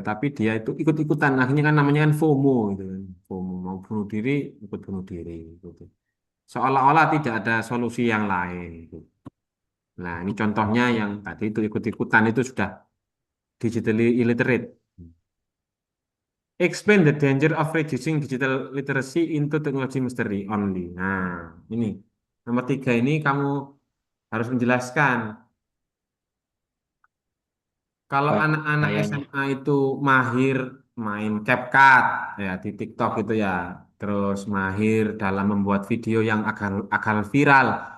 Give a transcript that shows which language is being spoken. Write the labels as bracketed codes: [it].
[id] Tapi dia itu ikut-ikutan. Akhirnya kan namanya kan FOMO gitu kan. FOMO mau bunuh diri, ikut bunuh diri gitu. Seolah-olah tidak ada solusi yang lain gitu. Nah, ini contohnya yang tadi itu ikut-ikutan itu sudah [en] digitally illiterate. Explain the danger of reducing digital literacy into technology mystery only. [id] Nah, ini nomor tiga ini kamu harus menjelaskan kalau anak-anak Bahayanya. SMA itu mahir main CapCut ya di TikTok itu ya, terus mahir dalam membuat video yang agar viral.